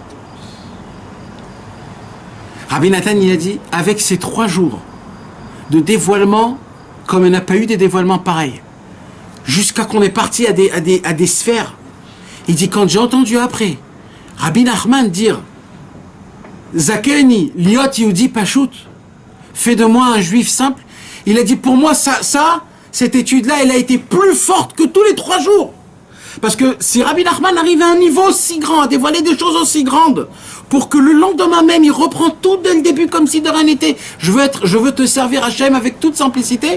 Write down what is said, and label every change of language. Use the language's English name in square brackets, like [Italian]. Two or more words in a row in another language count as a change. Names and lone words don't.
[French] Rabbi Nathan, il a dit, avec ces 3 jours de dévoilement, comme il n'y a pas eu des dévoilements pareils, jusqu'à qu'on est parti à des sphères, il dit, quand j'ai entendu après, Rabbi Nachman dire, [Hebrew] זכני להיות יהודי פשוט, [French] fais de moi un juif simple, il a dit, pour moi, cette étude-là, elle a été plus forte que tous les 3 jours. Parce que si Rabbi Nachman arrive à un niveau aussi grand, à dévoiler des choses aussi grandes, pour que le lendemain même, il reprend tout dès le début comme si de rien n'était, je veux te servir Hachem avec toute simplicité.